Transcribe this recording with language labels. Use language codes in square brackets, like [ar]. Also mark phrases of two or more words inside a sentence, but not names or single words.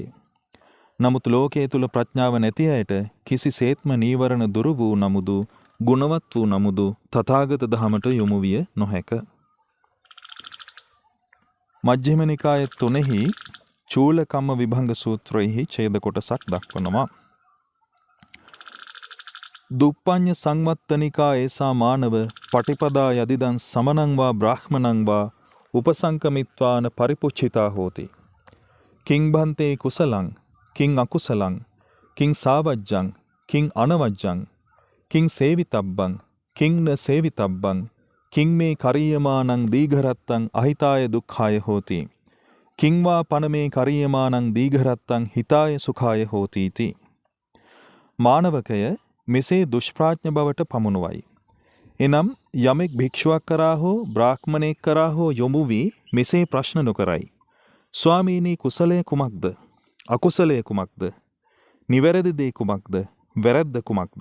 [si] නමුත් ලෝකයේ තුල ප්‍රඥාව නැති අයට කිසිසේත්ම නීවරණ දුරු වූ නමුදු ගුණවත් වූ නමුදු තථාගත දහමට යොමු විය නොහැක. මජ්ක්‍ධිම නිකාය 3 චූල කම්ම විභංග සූත්‍රයෙහි ඡේද කොටසක් දක්වනවා. [pi] දුප්පඤ්ඤ සංවත්තනිකා ඒසා මානව පටිපදා යදිදං සමනං වා බ්‍රාහ්මණං වා උපසංකමිත්වාන පරිපුච්ඡිතා හෝති. කිං භන්තේ කුසලං කිං අකුසලං කිං සාවජ්ජං කිං අනවජ්ජං කිං සේවිතබ්බං කිං න සේවිතබ්බං කිං මේ කරීයමානං දීඝරත්තං අහිතාය දුක්ඛාය හෝති. කිං වා පනමේ කරීයමානං දීඝරත්තං හිතාය සුඛාය හෝති. [si] මානවකය මෙසේ දුෂ්ප්‍රඥ බවට පමුණුවයි. එනම් යමෙක් භික්ෂුවක් කරා හෝ බ්‍රාහ්මණයෙක් කරා හෝ යොමු වී මෙසේ ප්‍රශ්න නොකරයි. ස්වාමීනි කුසලය කුමක්ද? අකුසලය කුමක්ද? නිවැරදි දේ කුමක්ද? වැරැද්ද කුමක්ද?